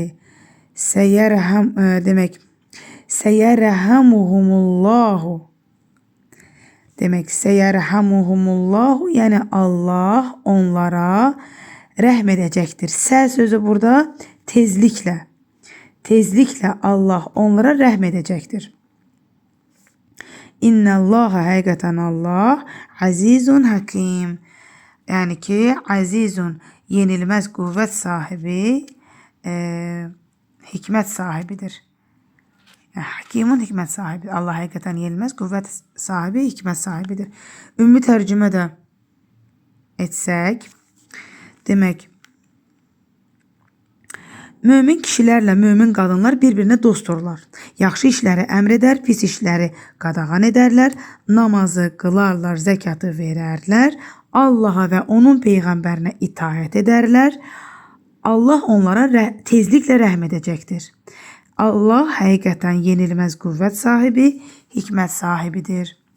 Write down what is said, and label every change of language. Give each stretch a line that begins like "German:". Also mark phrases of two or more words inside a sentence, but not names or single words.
Azerbaijani: Səyərhəm demək səyərhəmuhumullahu demək səyərhəmuhumullahu yəni Allah onlara rəhm edəcəkdir. Sə sözü burada tezliklə Allah onlara rəhm edəcəkdir. İnnallaha həqiqətən Allah
Arabic: عزيز حكيم.
Turkish: Yani ki azizun yenilmez kuvvet sahibi, hikmet sahibidir. Yani hakimun hikmet sahibi. Allah hakikaten yenilmez kuvvet sahibi, hikmet sahibidir. Ümumi tercüme de etsek, demek mümin kişilerle mümin kadınlar birbirine dostdurlar.
Azerbaijani: Yaxşı işləri əmr edər, pis işləri qadağan edərlər, namazı qılarlar, zəkatı verərlər, Allah'a ve onun peyğəmbərinə itaət edərlər. Allah onlara tezliklə rəhm edəcəkdir. Allah həqiqətən yenilməz qüvvət sahibi, hikmət sahibidir.